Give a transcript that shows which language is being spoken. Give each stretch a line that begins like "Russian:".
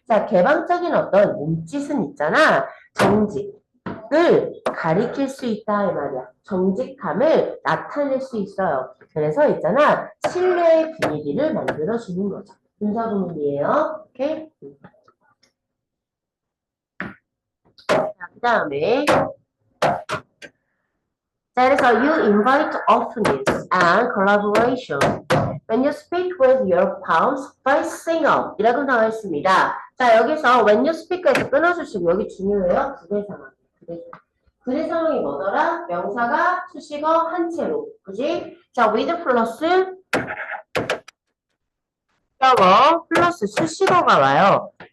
Korean: 자, 개방적인 어떤 몸짓은 있잖아. 정직을 가리킬 수 있다 이 말이야. 정직함을 나타낼 수 있어요. 그래서 있잖아. 신뢰의 분위기를 만들어주는 거죠. 분사구문이에요. 오케이? 자, 그 다음에 자, 그래서
English: you invite openness and collaboration when you speak with your palms facing up
Korean: 이라고 나와 있습니다. 자, 여기서 when you speak에서 끊어주시고 여기 중요해요. 부대 상황. 부대 상황이 뭐더라? 명사가 수식어 한 채로. 그지? 자, with 플러스 셔워 플러스 수식어가 와요.